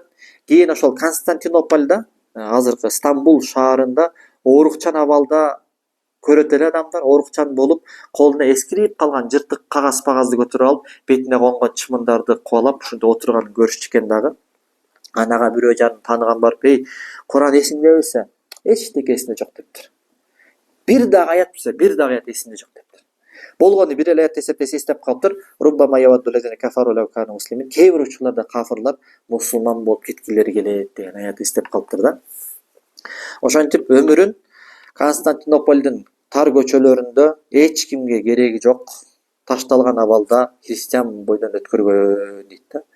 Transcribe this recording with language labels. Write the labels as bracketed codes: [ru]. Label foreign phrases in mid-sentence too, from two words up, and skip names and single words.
[ky] Кийин ошол Константинопольда, азыркы Стамбул шаарында оорукчан абалда көрөт эле адамдар, оорукчан болуп, колуна эскирип калган жыртык кагаз-багазды көтөрүп алып, бетине конгон чымындарды кубалап, ушунда отурганын көрүшчү экен дагы. Анага бирөө жарын тааныган барып, "Эй, Куран эсиңде белсе?" "Эчтеке эсимде жок" дептир. Бир дагы аят билсе, бир дагы аят эсимде жок дептир. Болгону бир эле аят эсептесе эстеп калыптыр. [ar] "ربما يود الذين كفروا لو كانوا مسلمين." [ky] Кээ бир учурларда кафырлар мусулман болуп кеткилери келет деген аят эстеп калыптыр да. Ошентип өмүрүн Константинополдун тар көчөлөрүндө эч кимге кереги жок, ташталган абалда христиан бойдон өткөргөн дейт да.